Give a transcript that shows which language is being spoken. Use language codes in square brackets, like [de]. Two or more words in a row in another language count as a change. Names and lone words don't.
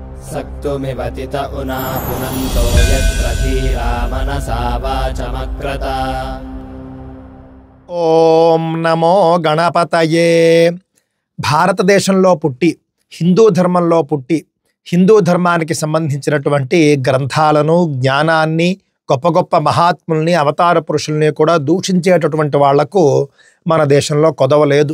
[sa] सक्तुमिवतित उना पुनन्तो यत्र धीरा मनसा वाचमक्रत। ఓం నమో గణపతయే. [te] భారతదేశంలో పుట్టి హిందూ ధర్మంలో పుట్టి హిందూ ధర్మానికి సంబంధించినటువంటి గ్రంథాలను, జ్ఞానాన్ని, గొప్ప గొప్ప మహాత్ముల్ని, అవతార పురుషుల్ని కూడా దూషించేటటువంటి వాళ్లకు మన దేశంలో కొదవలేదు.